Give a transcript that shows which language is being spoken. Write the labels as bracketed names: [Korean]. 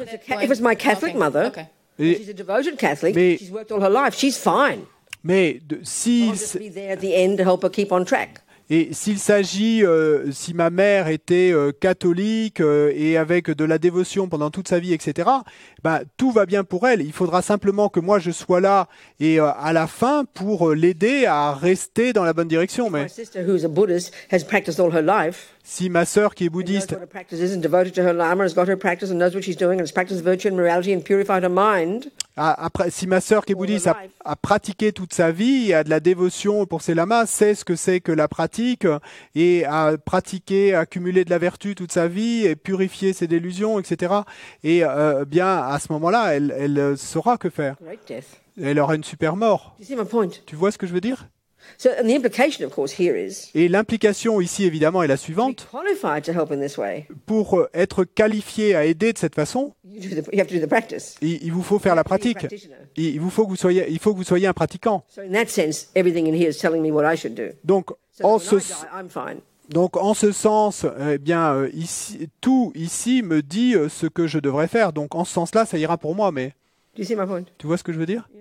[English] If it's my Catholic mother, she's a devoted Catholic, she's worked all her life, she's fine. [French] Mais si... [English] I'll just be there at the end to help her keep on track. [French] Et s'il s'agit, si ma mère était catholique et avec de la dévotion pendant toute sa vie, etc., bah, tout va bien pour elle. Il faudra simplement que moi je sois là et à la fin pour l'aider à rester dans la bonne direction. Mais [English] My sister, who's a Buddhist, has practiced all her life. [French] Si ma sœur qui est bouddhiste, [English] knows what her practice is and devoted to her Lama, has got her practice and knows what she's doing and has practiced virtue and morality and purified her mind. [French] Après, si ma sœur qui est bouddhiste a pratiqué toute sa vie et a de la dévotion pour ses lamas, sait ce que c'est que la pratique et a pratiqué, accumulé de la vertu toute sa vie et purifié ses délusions, etc. Et bien à ce moment-là, elle saura que faire. [English] Great death. [French] Elle aura une super mort. [English] Do you see my point? [French] Tu vois ce que je veux dire? [English] So, and the implication, of course, here is [French] Et l'implication ici, évidemment, est la [English] to be [French] suivante. [English] qualified to help in this way. [French] Pour être qualifié à aider de cette façon, [English] You have to do the practice. [French] il vous faut faire la pratique. Il faut que vous soyez un pratiquant. [English] So in that sense, everything in here is telling me what I should do. [French] Donc, [English] So [French] en [English] that when [French] ce, [English] I die, I'm fine. [French] donc, en ce sens, eh bien, ici, tout ici me dit ce que je devrais faire. Donc, en ce sens-là, ça ira pour moi. Mais [English] Do you see my point? [French] tu vois ce que je veux dire?